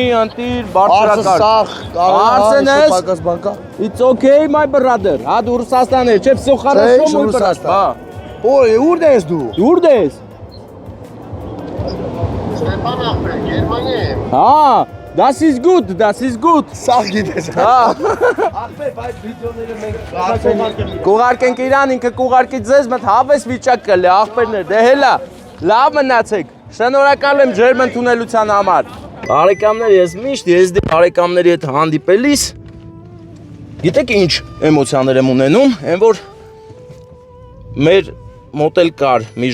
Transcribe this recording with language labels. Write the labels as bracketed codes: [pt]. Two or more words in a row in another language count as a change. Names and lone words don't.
[hy] ընտիր, բարձրակար։ Արսեն ես, [en] it's okay my brother, [hy] հա դու Ռուսաստան ես, չէ, [ru] всё хорошо мой брат, [hy] հա։ Օй, ուր ես դու։ Դուրդ ես։ Ստեփան ախպեր, Գերմանիա եմ։ Հա, [de] das ist gut, das ist gut։ [hy] Սաղ գիտես։ Հա։ Ախպեր, բայց վիդեոները մենք Կուղարկենք իրան, ինքը կուղարկի ձեզ, մտ հավես վիճակ կլի, ախպերներ, դե հելա, լավ մնացեք, շնորհակալ եմ ջերմ ընդունելության համար։ Բարեկամներ, ես միշտ եզդի բարեկամների հետ հանդիպելիս, գիտեք ինչ էմոցիաներ եմ ունենում, այն որ մեր մոտ էլ կար մի